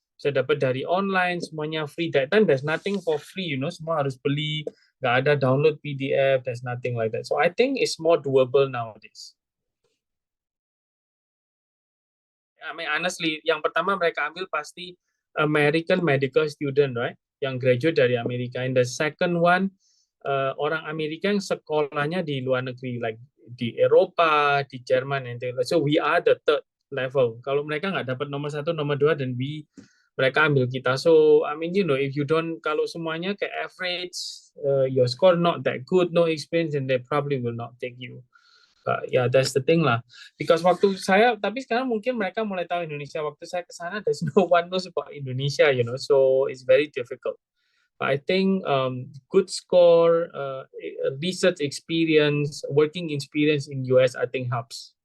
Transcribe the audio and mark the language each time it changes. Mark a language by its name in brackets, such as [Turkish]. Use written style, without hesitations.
[Indonesian] Bisa dapat dari online, semuanya free. [English] That time there's nothing for free, [Indonesian] semua harus beli, nggak ada download PDF, [English] there's nothing like that. So I think it's more doable nowadays. I mean, honestly, [Indonesian] yang pertama mereka ambil pasti [English] American medical student, right? [Indonesian] Yang graduate dari Amerika. [English] And the second one, [Indonesian] orang Amerika yang sekolahnya di luar negeri, [English] like [Indonesian] di Eropa, di Jerman, [English] and things like that. So we are the third level. [Indonesian] Kalau mereka nggak dapat nomor 1, nomor 2, dan mereka ambil kita. [English] So I mean, if you don't, [Indonesian] kalau semuanya ke average, [English] your score not that good, no experience, and they probably will not take you. Yeah, that's the thing lah. [Indonesian] Because waktu saya, tapi sekarang mungkin mereka mulai tahu Indonesia. Waktu saya ke sana, [English] there's no one knows about Indonesia, so it's very difficult. But I think good score, research experience, working experience in US, I think helps.